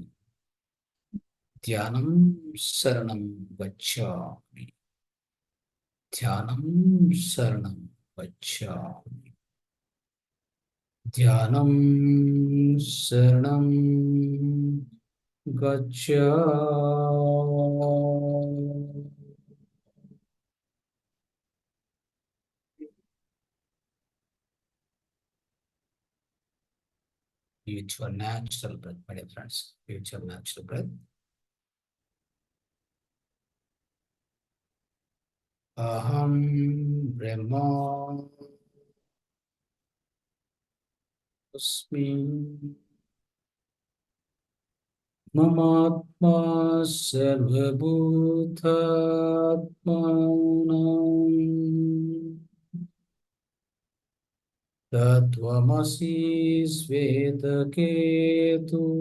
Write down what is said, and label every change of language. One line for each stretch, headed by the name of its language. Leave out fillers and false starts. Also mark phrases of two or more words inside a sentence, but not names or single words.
Pali: Dhyanam Saranam Gacchami. Dhyanam Saranam Gacchami. Dhyanam Saranam Gacchami.
English: With your natural breath, my dear friends. With your natural breath.
Sanskrit: Aham Brahma Asmi. Mamatma Sarvabhutatmanam Tatvamasi Svetaketu